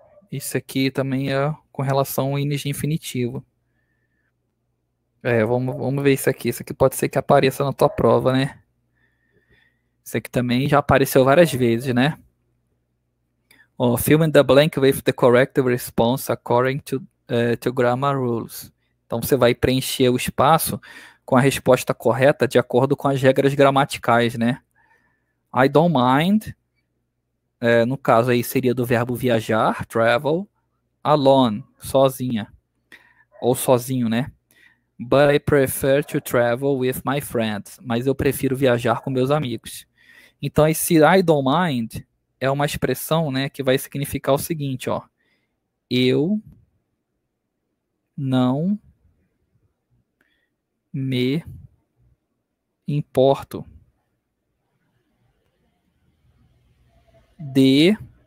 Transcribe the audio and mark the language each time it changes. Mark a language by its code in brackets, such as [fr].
[pt] Isso aqui também é com relação ao índice infinitivo. Vamos ver isso aqui. Isso aqui pode ser que apareça na tua prova, né? Isso aqui também já apareceu várias vezes, né? [en] Ó, fill in the blank with the correct response according to grammar rules. [pt] Então você vai preencher o espaço com a resposta correta de acordo com as regras gramaticais, né? [en] I don't mind, [pt] no caso aí seria do verbo viajar, [en] travel, alone, [pt] sozinha, ou sozinho, né? [en] But I prefer to travel with my friends. [pt] Mas eu prefiro viajar com meus amigos. Então esse [en] I don't mind [pt] é uma expressão, né, que vai significar o seguinte, ó. Eu não me importo de.